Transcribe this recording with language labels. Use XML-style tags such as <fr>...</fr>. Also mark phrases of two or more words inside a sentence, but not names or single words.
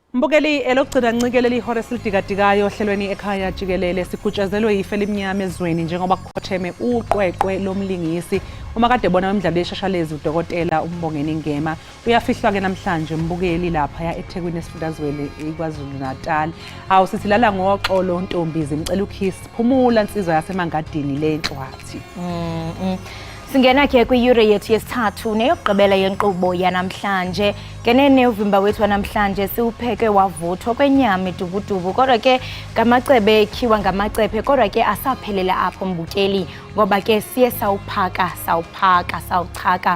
<zu>Mbukeli elokugcina ncikelela ihora esilidikadikayo ohlelweni Ekhaya Jikelele sigutshazelwe ife elimnyama ezweni njengoba kukhotheme uqweqwe lomlingisi uma kade bona wemidlalo yeshashalezi uDokotela uMbongeni Ngema uyafihlwa ke namhlanje mbukeli lapha ya eThekwini esifundazweni iKwaZulu Natal. Awu sithi lala ngoxolo Ntombizi ngicela ukhisi phumula insizwa yasemangadini lenhlwathi.</zu> <xh>Singena ke kwi-yure yethu yesithathu neyokugqibela yenkqubo yanamhlanje. Ngenene uvimba wethu wanamhlanje siwupheke wavuthwa kwenyama idubudubu kodwa ke ngamacebe ekhiwa ngamacephe kodwa ke asaphelela apho mbukeli ngoba ke siye sawuphaka sawuchaka.</xh>